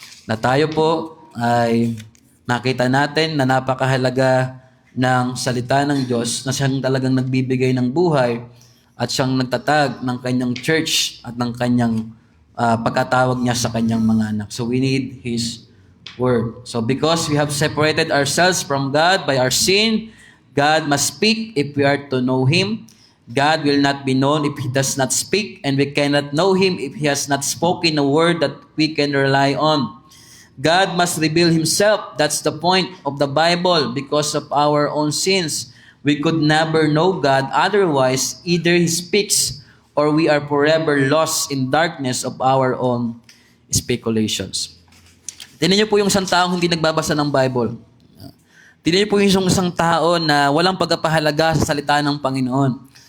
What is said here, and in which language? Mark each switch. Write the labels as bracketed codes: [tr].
[tl] Na tayo po ay nakita natin na napakahalaga ng salita ng Diyos na siyang talagang nagbibigay ng buhay at siyang nagtatag ng kanyang church at ng kanyang pagkatawag niya sa kanyang mga anak. [en] So we need His word. So because we have separated ourselves from God by our sin, God must speak if we are to know Him. God will not be known if He does not speak, and we cannot know Him if He has not spoken a word that we can rely on. God must reveal Himself. That's the point of the Bible. Because of our own sins, we could never know God. Otherwise, either He speaks or we are forever lost in darkness of our own speculations. [tl] Tingnan niyo po yung isang taong hindi nagbabasa ng Bible. Tingnan niyo po yung isang tao na walang pagpapahalaga sa salita ng Panginoon.